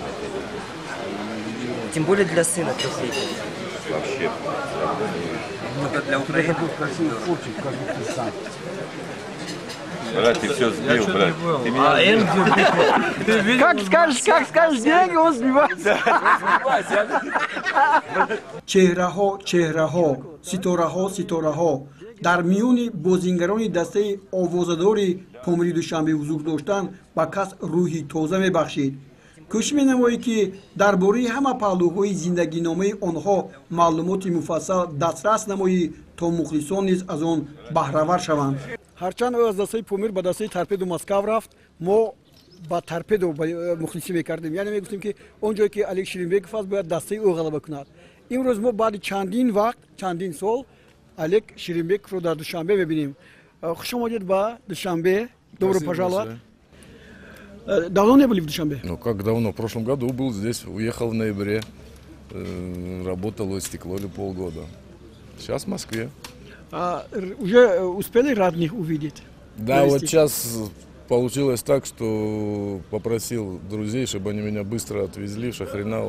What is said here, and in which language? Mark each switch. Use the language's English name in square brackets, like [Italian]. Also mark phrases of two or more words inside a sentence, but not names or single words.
[Russian] Тем более для сына трофей. Вообще. Это для Украины. Брат, ты все сбил, брат. Ты меня... Как скажешь, деньги он сбивается. [Tajik] чеҳраҳо, ситораҳо дар миёни бозингарони дастаи овозадори Помири Душанбе ҳузур доштан ба кас рӯҳи тоза мебахшид. кӯшиш менамоед ки дар бораи ҳама паҳлӯҳои зиндагиномаи онҳо маълумоти муфассал дастрас намоӣ то мухлисон низ аз он баҳравар шаванд. ҳарчанд ӯ аз дастаи Помир ба дастаи Торпедо Москав рафт, мо ба Торпедо мухлисӣ мекардем. яъне мегуфтем ки он ҷое ки Алек Ширинбеков аст бояд дастаи ӯ ғалаба кунад. имрӯз мо баъди чандин вақт, чандин сол Алек Ширинбековро дар Душанбе мебинем. хуш омадед ба Душанбе. [Russian] Добро пожаловать. Давно не были в Душанбе? Ну как давно? В прошлом году был здесь, уехал в ноябре, работал у Стеклоли полгода. Сейчас в Москве. Уже успели родных увидеть? Да, вот сейчас получилось так, что попросил друзей, чтобы они меня быстро отвезли в Шахринау.